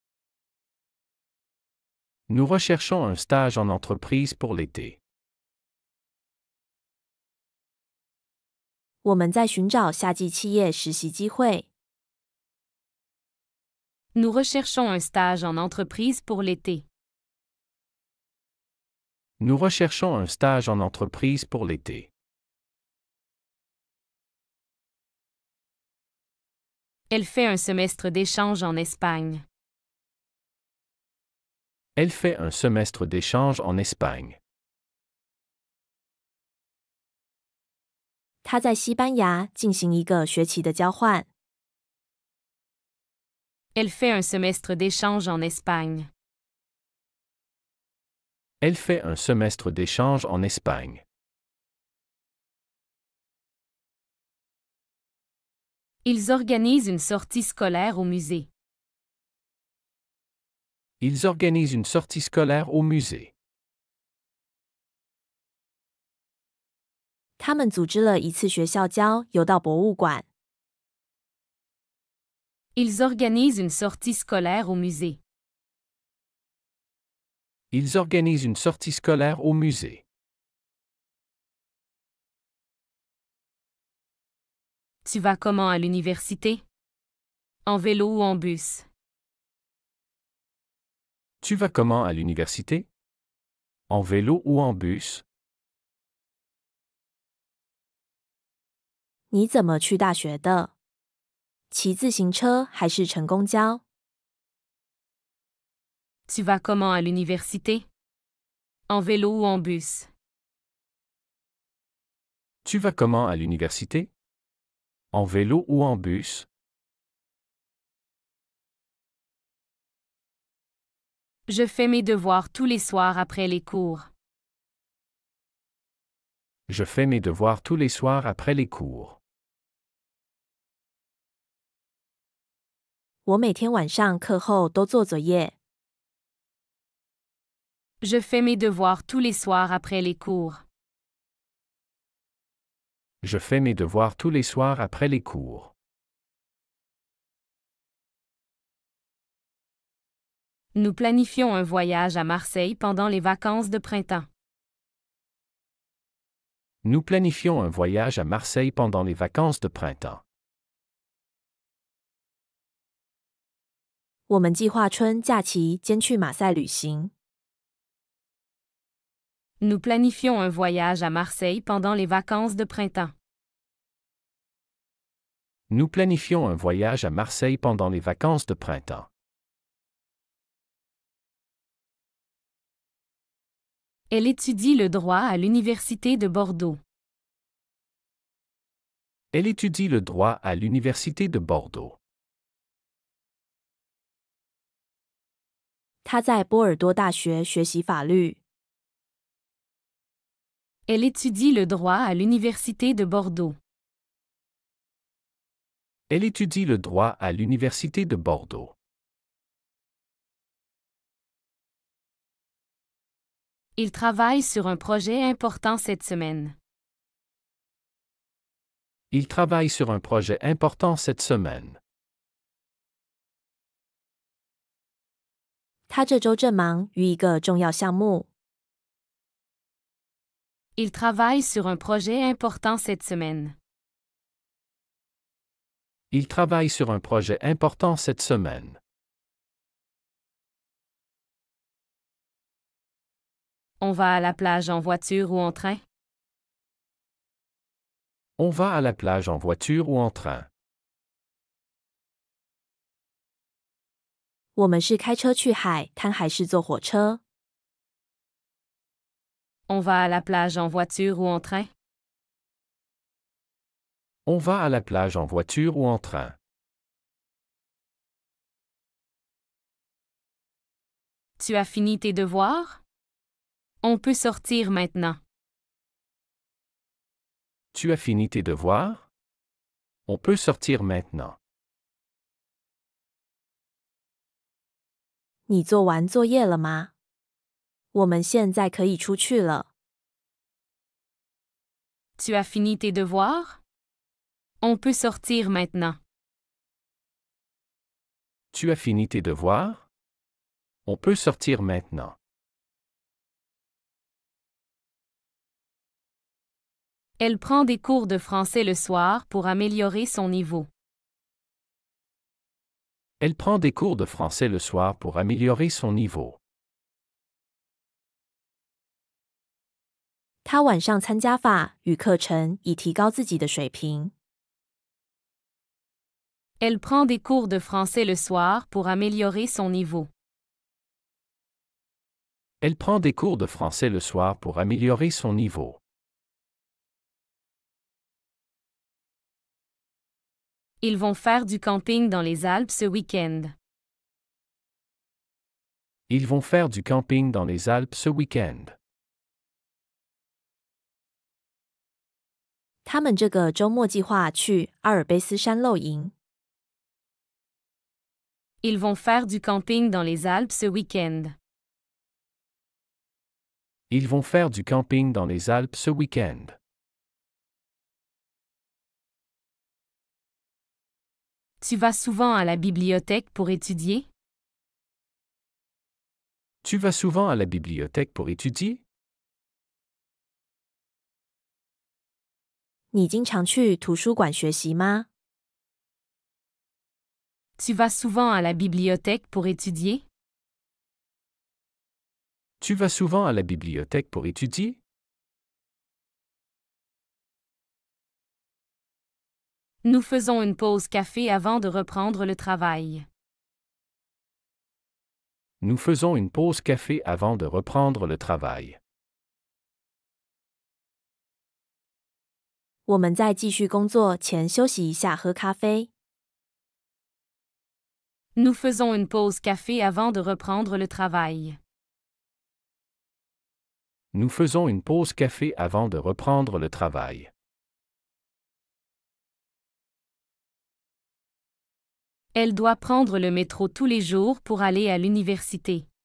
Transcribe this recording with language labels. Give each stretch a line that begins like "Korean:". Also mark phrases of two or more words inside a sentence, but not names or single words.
French: Nous recherchons un stage en entreprise pour l'été.
Chinese: 我们在寻找夏季企业实习机会。
French: Nous recherchons un stage en entreprise pour l'été. Nous recherchons un stage en entreprise pour l'été. Elle fait un semestre d'échange en Espagne. Elle fait un semestre d'échange en Espagne.
Chinese: 他在西班牙进行一个学期的交换。
French: Elle fait un semestre d'échange en Espagne. Elle fait un semestre d'échange en Espagne. Ils organisent une sortie scolaire au musée. Ils organisent une sortie scolaire au musée.
Chinese: 他们组织了一次学校郊游到博物馆。
French: Ils organisent une sortie scolaire au musée. Ils organisent une sortie scolaire au musée. Tu vas comment à l'université? En vélo ou en bus? Tu vas comment à l'université? En vélo ou en bus?
Chinese: 你怎么去大学的？骑自行车还是乘公交？
French: Tu vas comment à l'université? En vélo ou en bus? Tu vas comment à l'université? En vélo ou en bus? Je fais mes devoirs tous les soirs après les cours. Je fais mes devoirs tous les soirs après les cours.
Chinese: 我每天晚上课后都做作业。
French: Je fais mes devoirs tous les soirs après les cours. Je fais mes devoirs tous les soirs après les cours. Nous planifions un voyage à Marseille pendant les vacances de printemps. Nous planifions un voyage à Marseille pendant les vacances de printemps.
Chinese: 我们计划春假期间去马赛旅行。
French: Nous planifions un voyage à Marseille pendant les vacances de printemps. Nous planifions un voyage à Marseille pendant les vacances de printemps. Elle étudie le droit à l'Université de Bordeaux. Elle étudie le droit à l'Université de Bordeaux.
Chinese: 他在波尔多大学学习法律。
French: Elle étudie le droit à l'Université de Bordeaux. Elle étudie le droit à l'Université de Bordeaux. Il travaille sur un projet important cette semaine. Il travaille sur un projet important cette semaine.
Chinese: 他这周正忙于一个重要项目。
French: Il travaille sur un projet important cette semaine. Il travaille sur un projet important cette semaine. On va à la plage en voiture ou en train? On va à la plage en voiture ou en train.
Chinese: 我们是开车去海滩还是坐火车？
French: On va à la plage en voiture ou en train? On va à la plage en voiture ou en train. Tu as fini tes devoirs? On peut sortir maintenant. Tu as fini tes devoirs? On peut sortir maintenant.
Chinese: 你做完作业了吗？我们现在可以出去了。
French: Tu as fini tes devoirs? On peut sortir maintenant. Tu as fini tes devoirs? On peut sortir maintenant. Elle prend des cours de français le soir pour améliorer son niveau. Elle prend des cours de français le soir pour améliorer son niveau.
Chinese: 他晚上参加法语课程以提高自己的水平。
French: Elle prend des cours de français le soir pour améliorer son niveau. Elle prend des cours de français le soir pour améliorer son niveau. Ils vont faire du camping dans les Alpes ce week-end. Ils vont faire du camping dans les Alpes ce week-end.
Chinese: 他们这个周末计划去阿尔卑斯山露营。
French: Ils vont faire du camping dans les Alpes ce week-end. Ils vont faire du camping dans les Alpes ce week-end. Tu vas souvent à la bibliothèque pour étudier? Tu vas souvent à la bibliothèque pour étudier?
Chinese: 你经常去图书馆学习吗？
French: Tu vas souvent à la bibliothèque pour étudier? Tu vas souvent à la bibliothèque pour étudier? Nous faisons une pause café avant de reprendre le travail. Nous faisons une pause café avant de reprendre le travail.
Chinese: 我们在继续工作前休息一下，喝咖啡。
French: Nous faisons une pause café avant de reprendre le travail. Nous faisons une pause café avant de reprendre le travail. Elle doit prendre le métro tous les jours pour aller à l'université.